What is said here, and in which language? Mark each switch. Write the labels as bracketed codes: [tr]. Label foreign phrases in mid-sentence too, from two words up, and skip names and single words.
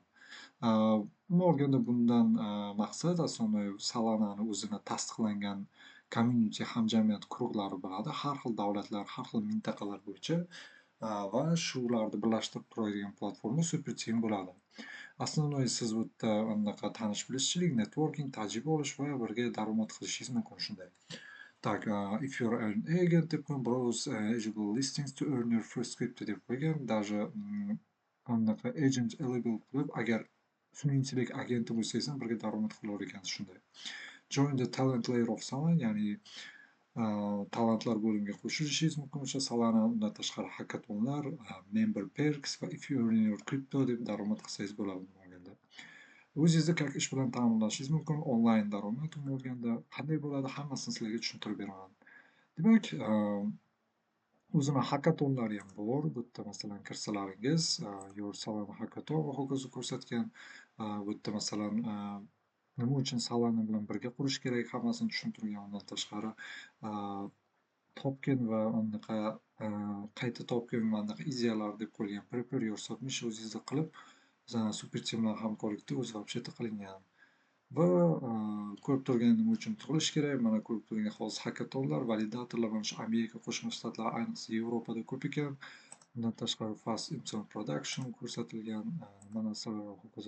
[uz] Umuman olganda bundan maqsad asosan Solana'ni o'zini tasdiqlangan community hamjamiyat guruhlari bo'ladi. Har xil davlatlar, har xil mintaqalar bo'yicha va shularni birlashtirib turadigan platforma Superteam bo'ladi. Основной siz bu yerda anaqa tanish-bilishchilik, networking, tajriba olish va birga daromad qilishingiz mumkin shunday. Так, [en] if you're an agent [uz] deb qo'ygan, [en] browse eligible listings to earn your first crypto [uz] deb qo'ygan. Даже anaqa agent eligible qilib, agar shuningdek agenti bo'lsangiz ham birga daromad qilar ekansiz shunday. [en] Join the talent layer of Solana, [uz] ya'ni talantlar bo'limiga qo'shilishingiz mumkin o'sha Solana. Undan tashqari hackathonlar, [en] member perks va if you earn your crypto [uz] deb daromad qilsangiz bo'ladi bo'lganda. O'zingizni как ish bilan ta'minlashingiz mumkin. Onlayn daromad bo'lganda qanday bo'ladi, hammasini sizlarga tushuntirib beraman. Demak, o'zini hackathonlari ham bor. Bu yerda masalan kirsalaringiz, [en] Your Solana hackathon [uz] va hokazo ko'rsatgan. Bu yerda masalan nima uchun Solana bilan birga qurish kerak, hammasini tushuntirgan. Undan tashqari token va anaqa qayta token va anaqa ideyalar deb qo'yilgan. [en] Prepare your submission [uz] o'zingizni qilib, Superteam bilan hamkorlikda o'zi вообще-то qilingan. Va ko'rib turgan nima uchun qilish kerak? Mana ko'rib turgan hozir hackathonlar, validatorlar mana shu Amerika Qo'shma Shtatlari, ayniqsa Yevropada ko'p ekan. Undan tashqari [en] Fast Implement Production [uz] ko'rsatilgan, nima narsalar va hokazo.